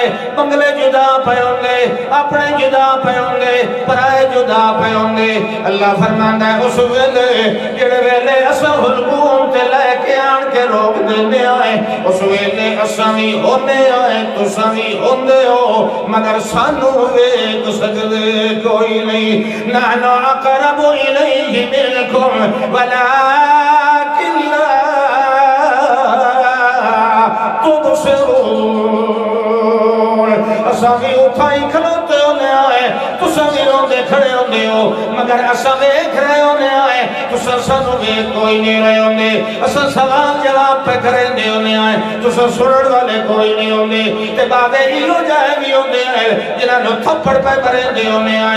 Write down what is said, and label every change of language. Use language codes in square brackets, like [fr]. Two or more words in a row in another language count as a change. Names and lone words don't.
[skr] بنگلے جدا پیاں دے اپنے جدا پیاں دے پرائے جدا پیاں دے اللہ فرماندا ہے اس ویلے جڑے ویلے اساں حکومت تے لے کے آن کے روک دیندے آئے اس ویلے اساں وی ہوندے آئے تساں وی ہوندے ہو مگر سانو ویکھ سکدے کوئی نہیں [ar] نحن اقرب الیہ منکم ولکن لا [skr] تبصرون اساں وی اٹھائی کھلوتے ہونے آئے تساں وی روندے کھڑے ہوندے ہو مگر اساں ویکھ رہے ہونے آئے تساں سانو ویکھ کوئی نہیں رہے ہوندے اساں سوال جواب پہ کریندے ہونے آئے تساں سنن والے کوئی نہیں ہوندے تے بعدے ایو جائے بھی ہوندے آئے جنہاں نو تھپڑ پہ کریندے ہونے آئے